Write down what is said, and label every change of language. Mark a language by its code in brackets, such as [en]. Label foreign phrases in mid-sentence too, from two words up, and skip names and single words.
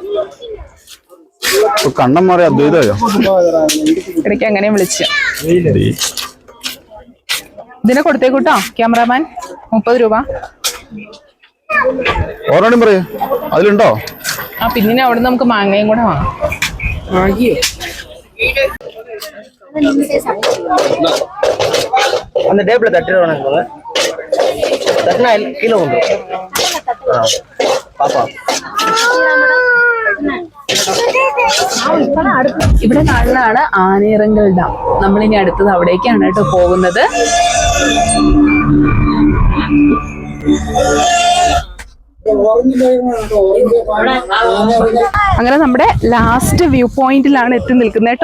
[ml] കണ്ണം മാറി അദ്വൈതയോ? ഇടയ്ക്ക് അങ്ങനെ വിളിച്ച. ഇതിനെ കൊടുത്തേക്കൂട്ടോ ക്യാമറാമാൻ. 30 രൂപ. ഓരോടും പറയൂ, അതിലുണ്ടോ? പിന്നെ അവിടെ നമുക്ക് മാങ്ങയും കൂടെ വാങ്ങാം. [ta] அந்த டேபிள தட்டிடுவானுங்க தட்டினா கீழே உண்டு பாப்பா. [ml] ഇവിടെ കാണുന്നതാണ് ആനയിറങ്കൽ ഡാം. നമ്മളിനി അടുത്തത് അവിടേക്കാണ് കേട്ടോ പോകുന്നത്. അങ്ങനെ നമ്മുടെ ലാസ്റ്റ് വ്യൂ പോയിന്റിലാണ് എത്തി നിൽക്കുന്നത് കേട്ടോ.